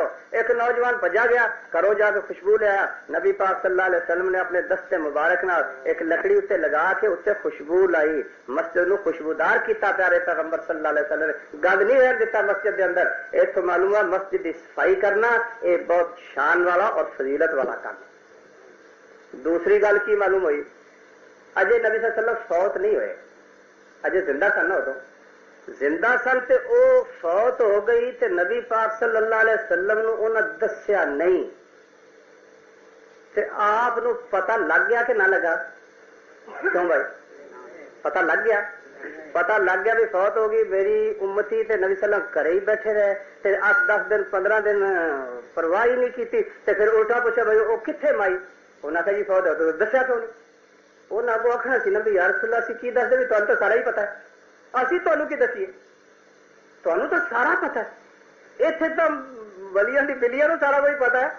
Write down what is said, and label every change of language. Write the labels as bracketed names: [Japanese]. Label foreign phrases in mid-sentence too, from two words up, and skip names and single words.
[Punjabi] ایک نوجوان بھجا گیا، گھروں جا کے خوشبو لے آیا۔ نبی پاک [Arabic] صلی اللہ علیہ وسلم [Punjabi] نے اپنے دستے مبارک نال ایک لکڑی اتنے لگا کے اتنے خوشبو لائی، مسجد نو خوشبودار کیتا پیارے پیغمبر [Arabic] صلی اللہ علیہ وسلم [Punjabi] نے، گند نہیں رہن دیتا [Urdu] مسجد کے اندر۔ اتوں معلوم ہے مسجد کی صفائی کرنا یہ بہت شان والا اور فضیلت والا کام ہے۔ [Punjabi] دوسری گل کی معلوم ہوئی؟ اجے نبی [Arabic] صلی اللہ علیہ وسلم [Punjabi] فوت نہیں ہوئے، اجے زندہ سن، ادو زندہ سن تے او فوت ہو گئی تے نبی پاک [Arabic] صلی اللہ علیہ وسلم [Punjabi] نو انہاں دسیا نہیں تے آپ نو پتہ لگ گیا کہ نہ لگا؟ کیوں بھائی پتہ لگ گیا؟ پتہ لگ گیا بھی فوت ہو گئی میری امتی تے نبی [Arabic] صلی اللہ علیہ وسلم [Punjabi] گھر ہی بیٹھے رہے تے 8-10 دن 15 دن پرواہ ہی نہیں کی تے [Urdu] پھر الٹا پوچھا بھائی وہ کتنے مائی؟ [Punjabi] انہاں کہا جی فوت ہو تو دسیا کیوں نہیں؟ انہاں کو آخنا سی نا بھی [Arabic] یا رسول اللہ [Punjabi] سی کی دس دے بھی [Urdu] تمہیں تو سارا ہی پتا ہے، [Punjabi] اسی تمہیں کی دسیے، [Urdu] تمہیں تو سارا پتا ہے، [Punjabi] اتنے تو ولیاں دی بلیاں سارا کچھ پتا ہے۔